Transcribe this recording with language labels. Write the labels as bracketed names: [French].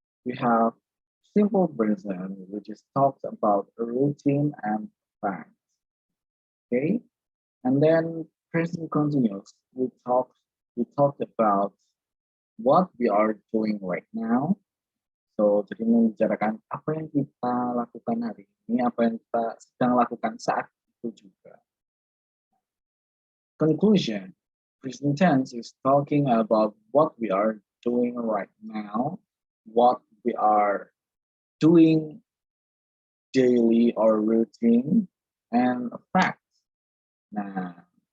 [English] We have simple present, which is talks about a routine and fact. Okay, and then present continuous, we talked about what we are doing right now. [Indonesian] So, jadi membicarakan apa yang kita lakukan hari ini, apa yang kita sedang lakukan saat itu juga. [English] Conclusion. Present tense is talking about what we are doing right now, what we are doing daily or routine, and facts. Nah,